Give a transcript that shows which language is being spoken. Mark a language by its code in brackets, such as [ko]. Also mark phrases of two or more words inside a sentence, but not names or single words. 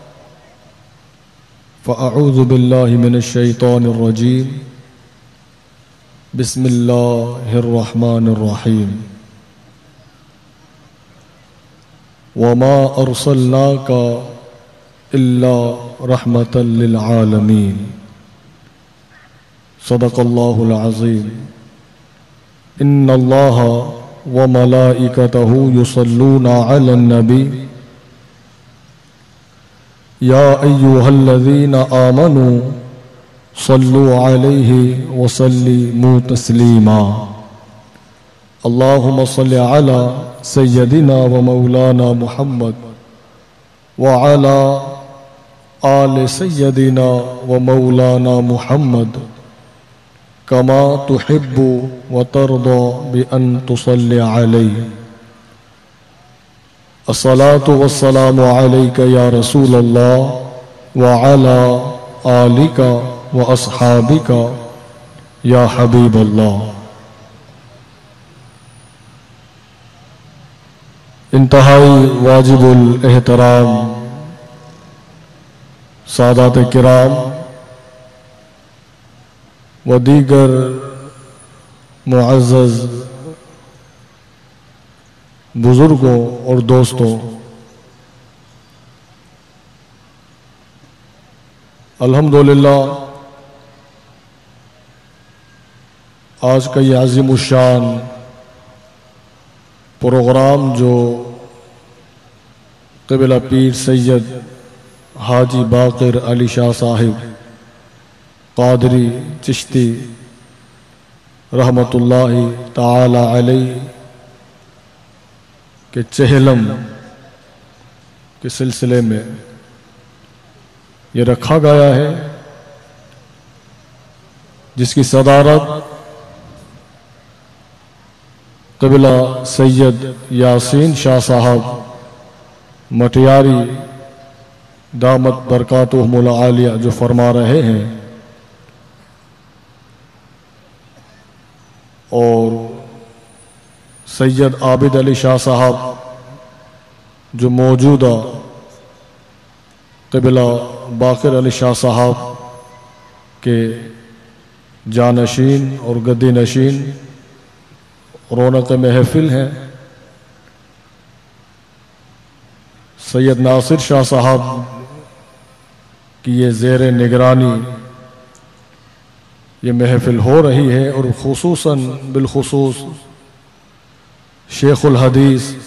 [ar] فأعوذ بالله من الشيطان الرجيم بسم الله الرحمن الرحيم وما أرسلناك إلا رحمة للعالمين صدق الله العظيم إن الله وملائكته يصلون على النبي يا أيها الذين آمنوا صلوا عليه وسلموا تسليما اللهم صل على سيدنا ومولانا محمد وعلى آل سيدنا ومولانا محمد كما تحب وترضى بأن تصلي عليه الصلاة والسلام عليك يا رسول الله وعلى آلك وأصحابك يا حبيب الله. [ur] انتہائی واجب الاحترام سادات کرام و دیگر معزز بزرگوں اور دوستوں، الحمدللہ آج کا یہ عظیم الشان پروگرام جو قبلہ پیر سید حاجی باقر علی شاہ صاحب قادری چشتی [ar] رحمة الله تعالى عليه [ur] کے چہلم کے سلسلے میں یہ رکھا گیا ہے، جس کی صدارت قبلہ سید یاسین شاہ صاحب مٹیاری [ar] دامت بركاتهم العالية [ur] جو فرما رہے ہیں, اور سید عابد علی شاہ صاحب جو موجودہ قبلہ باقر علی شاہ صاحب کے جانشین اور گدی نشین رونق محفل ہیں. سید ناصر شاہ صاحب کی یہ زیر نگرانی یہ محفل ہو رہی ہے، اور خصوصاً بالخصوص شیخ الحدیث